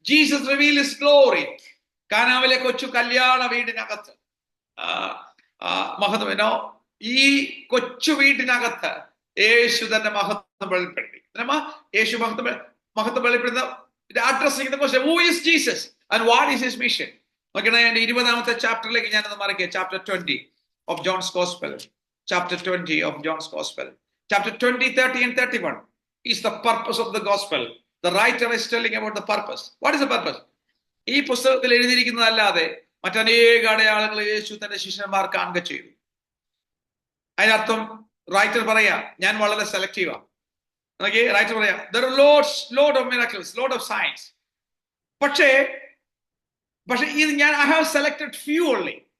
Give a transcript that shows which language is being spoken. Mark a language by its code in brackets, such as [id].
[en] Jesus reveal his glory. [ml] കാനാവിലെ കൊച്ചു കല്യാണ വീടിനകത്ത് മഹത്വം, ഈ കൊച്ചു വീട്ടിനകത്ത് യേശു തന്റെ മഹത്വം വെളിപ്പെടുത്തി. യേശു മഹത്വം വെളിപ്പെടുന്ന [en] Addressing the question, who is Jesus and what is his mission? [ml] നോക്കണേ, എന്റെ 20ാമത്തെ ചാപ്റ്ററിലേക്ക് ഞാനത് മറിക്കുക. [en] Chapter 20 of John's Gospel. Chapter 20 of John's Gospel. Chapter 20, 30 and 31 is the purpose of the gospel. The writer is telling about the purpose. What is the purpose? [ml] ഈ പുസ്തകത്തിൽ എഴുതിയിരിക്കുന്നതല്ലാതെ മറ്റനേക അടയാളങ്ങൾ യേശു തന്റെ ശിഷ്യന്മാർ കാണുക ചെയ്തു. അതിനർത്ഥം റൈറ്റർ പറയാ, ഞാൻ വളരെ സെലക്റ്റീവാ. റൈറ്റർ പറയാ, [en] there are lot of miracles, lot of signs. [ml] പക്ഷേ ഇത് ഞാൻ [en] I have selected few only.